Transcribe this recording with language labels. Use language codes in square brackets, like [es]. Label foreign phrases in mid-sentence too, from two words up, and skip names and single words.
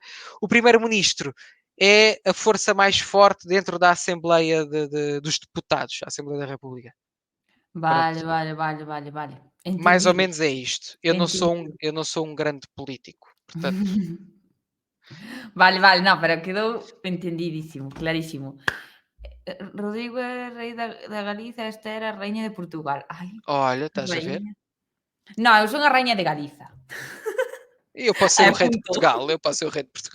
[pt] O primeiro-ministro é a força mais forte dentro da Assembleia dos Deputados, a Assembleia da República. Pronto. [gl] vale. [pt] Mais ou [gl] Entendido, [pt] menos é isto. [gl] entendido. [pt] Eu não sou um grande político, portanto, [gl] Vale, não, pero quedou entendidísimo, clarísimo. Rodrigo é rei da Galiza, esta era a raíña de Portugal. [pt] Ai, olha, estás a ver? [gl] raíña. Non, eu son a raíña de Galiza. [pt] Eu posso ser [gl] É [pt] o rei de [gl] punto. [pt] Portugal, eu posso ser o rei de Portugal.